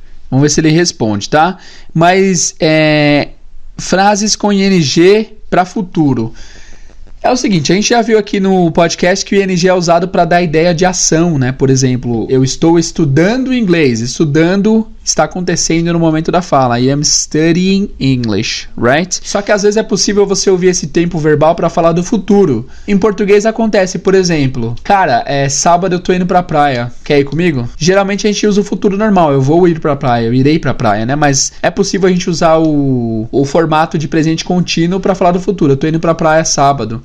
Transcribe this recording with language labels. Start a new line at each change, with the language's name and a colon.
Portuguese: Vamos ver se ele responde, tá? Mas frases com ing para futuro. É o seguinte, a gente já viu aqui no podcast que o ing é usado para dar ideia de ação, né? Por exemplo, eu estou estudando inglês. Estudando está acontecendo no momento da fala.
English: I am studying English, right?
Portuguese: Só que às vezes é possível você ouvir esse tempo verbal para falar do futuro. Em português acontece, por exemplo, cara, sábado eu tô indo pra praia. Quer ir comigo? Geralmente a gente usa o futuro normal. Eu vou ir pra praia, eu irei pra praia, né? Mas é possível a gente usar o formato de presente contínuo para falar do futuro. Eu tô indo pra praia sábado.